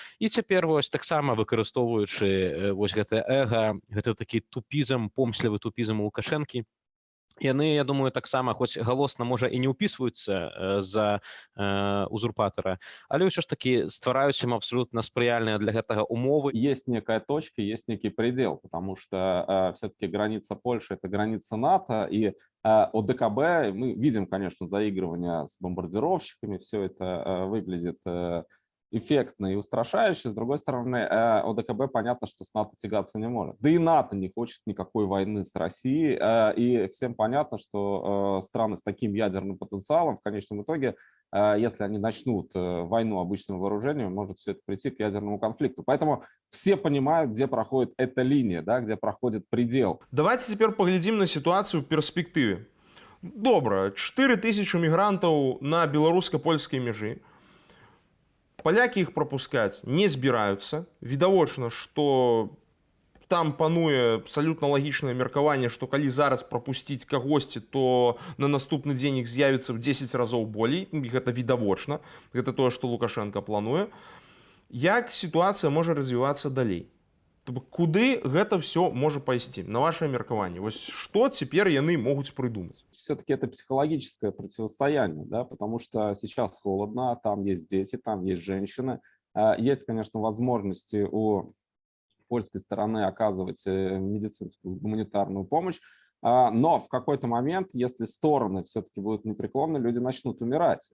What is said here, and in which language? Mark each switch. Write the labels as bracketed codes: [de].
[be] І цяпер вось таксама выкарыстоўваючы вось гэтае эга, гэта такі тупізм, помслівы тупізм Лукашэнкі, яны, я думаю, таксама, хоць галосна, можа, і не ўпісваюцца за узурпатара, але ўсё ж такі ствараюць ім абсолютно спрыяльныя для гэтага умовы. [ru] Есть некая точка, есть некий предел, потому что все-таки граница Польши — это граница НАТО, и ОДКБ, мы видим, конечно, заигрывание с бомбардировщиками, все это выглядит эффектно и устрашающе. С другой стороны, ОДКБ понятно, что с НАТО тягаться не может. Да и НАТО не хочет никакой войны с Россией. И всем понятно, что страны с таким ядерным потенциалом в конечном итоге, если они начнут войну обычным вооружением, может все это прийти к ядерному конфликту. Поэтому все понимают, где проходит эта линия, да, где проходит предел. Давайте теперь поглядим на ситуацию в перспективе. [be] Добра, 4000 мігрантаў на беларуска-польскай мяжы. Палякі іх прапускаць не збіраюцца. Відавочна, што там пануе абсалютна лагічнае меркаванне, што калі зараз прапусціць кагосьці, то на наступны дзень іх з'явіцца ў 10 разоў болей. Гэта відавочна. Гэта тое, што Лукашенко плануе. Як сітуацыя можа развівацца далей? Куды гэта все можа пайсці, на ваше меркаванне? Вось што цяпер яны могуць прыдумаць? [ru] Все-таки это психологическое противостояние, да, потому что сейчас холодно, там есть дети, там есть женщины. Есть, конечно, возможности у польской стороны оказывать медицинскую гуманитарную помощь, Но в какой-то момент, если стороны все-таки будут непреклонны, люди начнут умирать.